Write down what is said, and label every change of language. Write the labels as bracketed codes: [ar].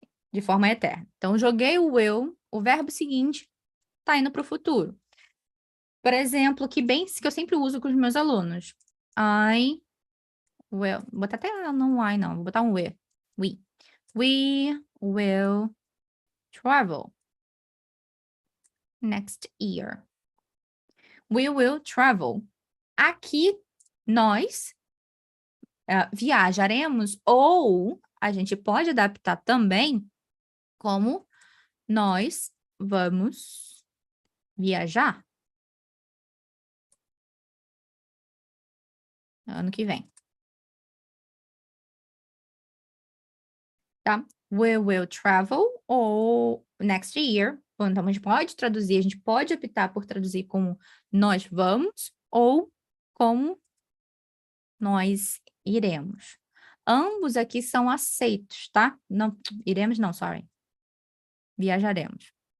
[pt] De forma eterna. Então, joguei o will, o verbo seguinte está indo para o futuro. Por exemplo, que eu sempre uso com os meus alunos. [en] I will. [pt] Vou botar até não I, não. Vou botar um we. [en] We. We will travel next year. We will travel. [pt] Aqui, nós viajaremos, ou a gente pode adaptar também como nós vamos viajar ano que vem, tá? [en] We will travel ou next year. [pt] Então, a gente pode traduzir, a gente pode optar por traduzir como nós vamos ou como nós iremos. Ambos aqui são aceitos, tá? Não, iremos não, sorry. Viajaremos.